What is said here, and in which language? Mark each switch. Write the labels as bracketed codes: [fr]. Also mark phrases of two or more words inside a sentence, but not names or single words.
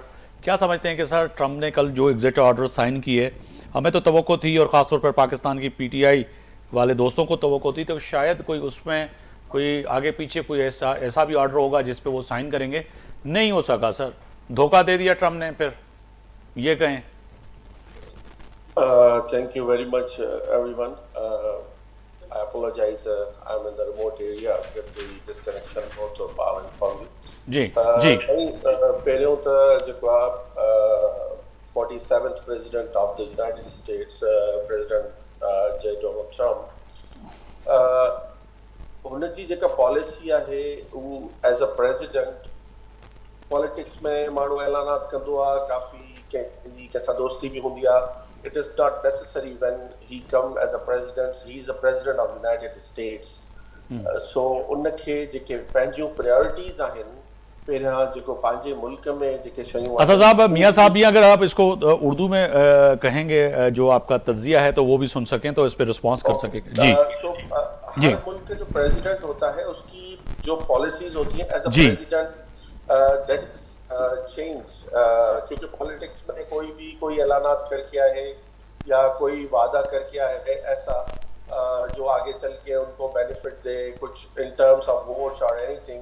[ur] کیا سمجھتے ہیں کہ سر ٹرمپ نے کل جو [en] exit order [ur] سائن کیے، ہمیں تو توقع تھی اور خاص طور پر پاکستان کی پی ٹی آئی والے دوستوں کو توقع تھی، تو شاید کوئی اس میں کوئی آگے پیچھے کوئی ایسا بھی آرڈر ہوگا جس پہ وہ سائن کریں گے، نہیں ہو سکا. سر دھوکا دے دیا ٹرمپ نے، پھر یہ کہیں? [en] Thank you very much, everyone. I apologize. I'm in the remote area. I get the disconnection both of power and from you. [ur] جی جی. [sd] पहिरियों त जेको आहे [en] 47th president of the United States, President J. [sd] Donald Trump, हुनजी जेका पॉलिसी आहे उहो [en] as a president [sd] पॉलिटिक्स में माण्हू ऐलानात कंदो आहे, काफ़ी कंहिंजी कंहिंसां दोस्ती बि हूंदी आहे। [en] It is not necessary when he come as a president. He is a president of United States. [sd] So उनखे जेके पंहिंजियूं प्रायोरिटीज़ आहिनि, पहिरियां जेको पंहिंजे मुल्क में जेके शयूं। [ur] اسد صاحب، میاں صاحب بھی اگر آپ اس کو اردو میں کہیں گے جو آپ کا تجزیہ ہے تو وہ بھی سن سکیں تو اس پر ریسپانس کر سکیں گے. जी ہر ملک کے جو پریزیڈنٹ ہوتا ہے اس کی جو پالیسیز ہوتی ہیں [en] as a president that is change, [ur] کیونکہ پولیٹکس میں کوئی اعلانات کر کے آئے ہیں یا کوئی وعدہ کر کے آئے ہیں ایسا جو آگے چل کے ان کو بینیفٹ دے کچھ [en] in terms of votes [ur] اور اینی تھنگ.